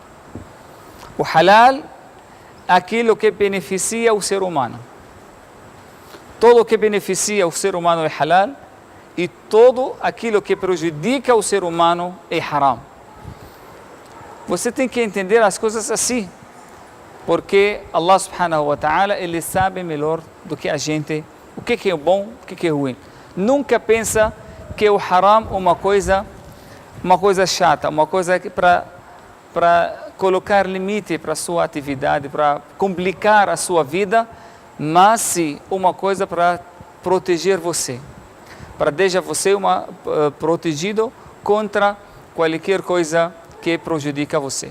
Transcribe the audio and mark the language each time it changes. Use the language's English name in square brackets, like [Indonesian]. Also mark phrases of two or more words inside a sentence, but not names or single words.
[Portuguese] O halal é aquilo que beneficia o ser humano. Todo que beneficia o ser humano é halal e todo aquilo que prejudica o ser humano é haram. Você tem que entender as coisas assim, porque [Arabic] الله سبحانه وتعالى, [Portuguese] Ele sabe melhor do que a gente o que é bom, o que é ruim. Nunca pensa que o haram é uma coisa chata, uma coisa para colocar limite para a sua atividade, para complicar a sua vida, mas sim uma coisa para proteger você, para deixar você protegido contra qualquer coisa que prejudica você.